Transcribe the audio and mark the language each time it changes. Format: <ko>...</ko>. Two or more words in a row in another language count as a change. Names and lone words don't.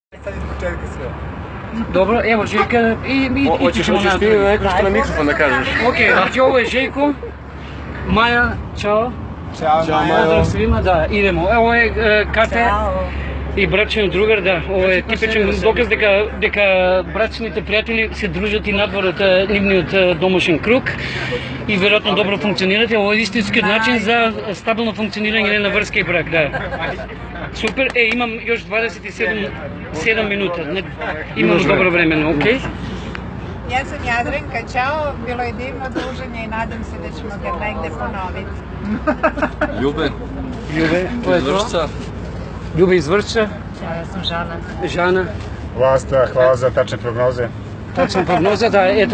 <sr>Sad ispočetka sve. Dobro, evo Željka i Hoćeš ti nešto na mikrofon da kažeš? Ok, znači ovo je Željko, Maja, čao. Ćao, Maja. Pozdrav svima, da, idemo. Ovo je Катя</sr> <mk>и брачен другар, да. Ова е типичен доказ дека брачните пријатели се дружат и надвор од нивниот домашен круг и веројатно добро функционират. Ова е истински начин за стабилно функционирање на врска и брак, да.</mk> <sr>Супер. Имам још 27 минута. Имам добро време, окей? Ja sam Jadranka, čao, bilo je divno druženje i nadam se da ćemo ga negde ponoviti. Ljube. Ljube, to je to. Ljube iz Vršća. Ja sam Žana. Žana. Vlasta, hvala za tačne prognoze. Tačna prognoza, da, eto.</sr>